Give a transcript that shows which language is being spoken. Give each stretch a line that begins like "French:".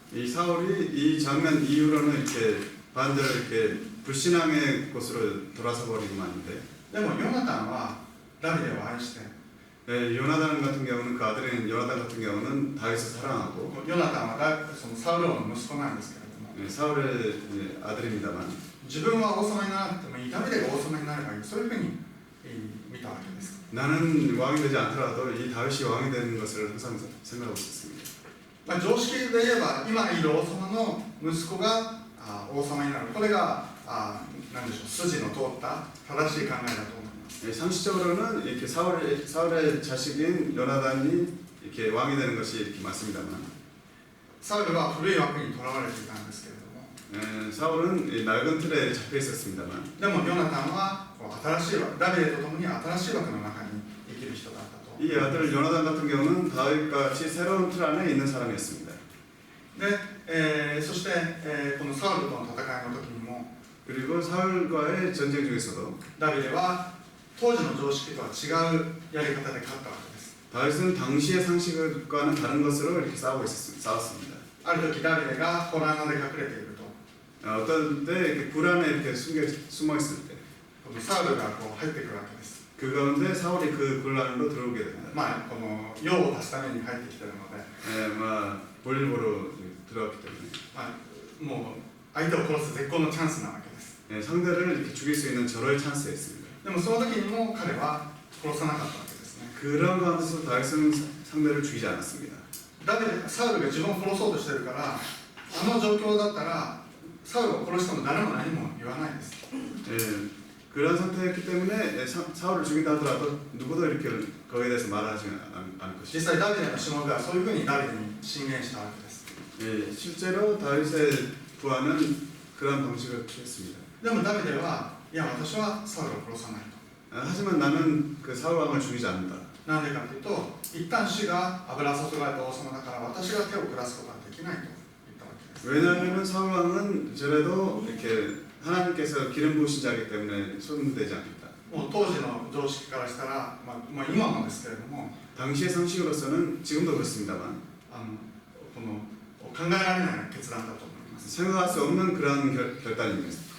Korean: 이 사울이 이 장면 이후로는 이렇게 반대로 이렇게 불신앙의 곳으로 돌아서 버리고 마는데
Japanese: でもヨナタンはダビデを愛して
Korean: 요나단 같은 경우는 그 아들인 요나단 같은 경우는 다윗을 사랑하고
Japanese: ヨナタンはそのサウル王の息子なんですけれども
Korean: 사울의 아들입니다만
Japanese: 自分は王様にならなくてもいいダビデが王様になればいいそういうふうに見たわけです。
Korean: 나는 왕이 되지 않더라도 이 다윗이 왕이 되는 것을 항상 생각하고 있었습니다.
Japanese: 常識で言えば今いる王様の息子が王様になるこれが何でしょう筋の通った正しい考えだと思います。
Korean: 상식적으로는 이렇게 사울의 자식인 요나단이 이렇게 왕이 되는 것이 이렇게 맞습니다만
Japanese: サウルは古い枠にとらわれていたんですけれども
Korean: 사울은 낡은 틀에 잡혀 있었습니다만
Japanese: でもヨナタンは新しい枠ダビデと共に新しい枠の中に生きる人だったと。
Korean: 이 아들 요나단 같은 경우는 다윗과 같이 새로운 틀 안에 있는 사람이었습니다.
Japanese: で、そして、このサウルとの戦いの時にも
Korean: 그리고 사울과의 전쟁 중에서도
Japanese: ダビデは当時の常識とは違うやり方で勝ったわけです。
Korean: 다윗은 당시의 상식과는 다른 것으로 이렇게 싸웠습니다.
Japanese: ある時ダビデがホラー穴で隠れていると
Korean: 어떤 때 이렇게 굴 안에 이렇게 숨어 있을 때
Japanese: このサウルが入ってくるわけです。
Korean: 그 가운데 사울이 그 굴 안으로 들어오게 됩니다.
Japanese: この用を足すために入ってきているので、
Korean: 볼일보러 들어왔기 때문에
Japanese: もう相手を殺す絶好のチャンスなわけです。
Korean: 상대를 이렇게 죽일 수 있는 절호의 찬스였습니다.
Japanese: でもその時にも彼は殺さなかったわけですね。
Korean: 그런 가운데서 다윗은 상대를 죽이지 않았습니다.
Japanese: サウルが自分を殺そうとしてるからの状況だったらサウルを殺しても誰も何も言わないです。
Korean: 그런 상태였기 때문에 사울을 죽인다 하더라도 누구도 이렇게 거기에 대해서 말하지 않을
Japanese: 実
Korean: 것이죠.
Japanese: 際ダビデのしもべはそういうふうにダビデに進言したわけです。
Korean: 실제로 다윗의 부하는 그런 방식을 취했습니다.
Japanese: でもダビデはいや私はサウルを殺さないと。
Korean: 하지만 나는 그 사울 왕을 죽이지 않는다.
Japanese: なんでかというと一旦主が油注がれた王様だから私が手を下すことはできないと言ったわけです。
Korean: 왜냐하면 사울 왕은 저래도 이렇게 하나님께서 기름 부으신 자이기 때문에 손대지 않겠다.
Japanese: もう当時の常識からしたら、今もですけれども
Korean: 당시의 상식으로서는 지금도 그렇습니다만
Japanese: この考えられない決断だと思います。
Korean: 생각할 수 없는 그런 결단입니다.